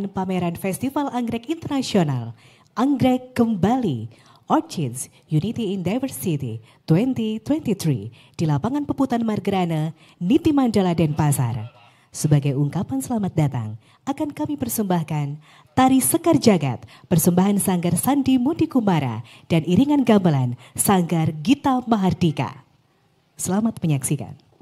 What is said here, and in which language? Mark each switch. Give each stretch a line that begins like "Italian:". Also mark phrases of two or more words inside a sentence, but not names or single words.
Indonesian: pameran Festival Anggrek Internasional Anggrek Kembali Orchids Unity in Diversity 2023 di lapangan Peputan Margerana, Niti Mandala, Denpasar. Sebagai ungkapan selamat datang, akan kami persembahkan Tari Sekar Jagat, persembahan Sanggar Sandi Mundi Kumara dan iringan gamelan Sanggar Gita Mahardika. Selamat menyaksikan.